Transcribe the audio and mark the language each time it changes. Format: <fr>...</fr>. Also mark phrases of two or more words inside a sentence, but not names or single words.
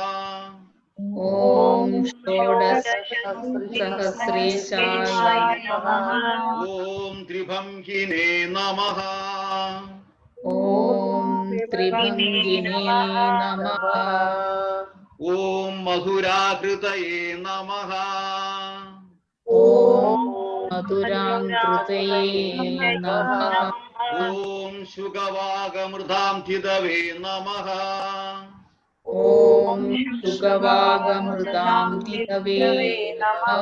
<sa>ഓം ഷോഡശസഹസ്രേശായ നമഃ. ഓം ത്രിഭംഗിനേ നമഃ. ഓം ത്രിഭംഗിനേ നമഃ. ഓം മധുരാഹൃതയേ നമഃ. ഓം मधुराङ्कृतये नमः। ॐ शुगवागमृधान्थितवे नमः। ॐ शुगवागमृतान्तितवे नमः।</sa>